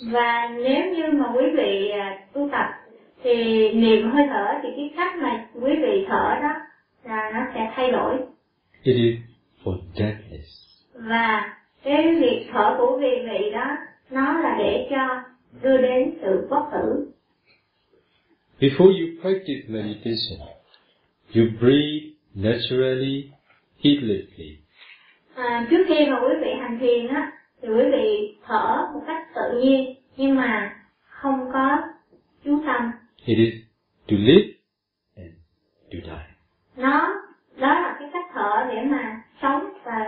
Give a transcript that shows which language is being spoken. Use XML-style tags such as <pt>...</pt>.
<vi>Và nếu như mà quý vị tu tập thì niệm hơi thở thì cái cách mà quý vị thở đó là nó sẽ thay đổi.</vi> <en>It is for deathless.</en> <vi>Và cái việc thở của quý vị đó nó là để cho đưa đến sự bất tử.</vi> <en>Before you practice meditation, you breathe naturally, heedlessly.</en> <vi>Trước khi mà quý vị hành thiền á, thì quý vị thở một cách tự nhiên, nhưng mà không có chú tâm.</vi> <en>It is to live and to die.</en> <vi>Nó, đó là cái cách thở để mà sống và</vi>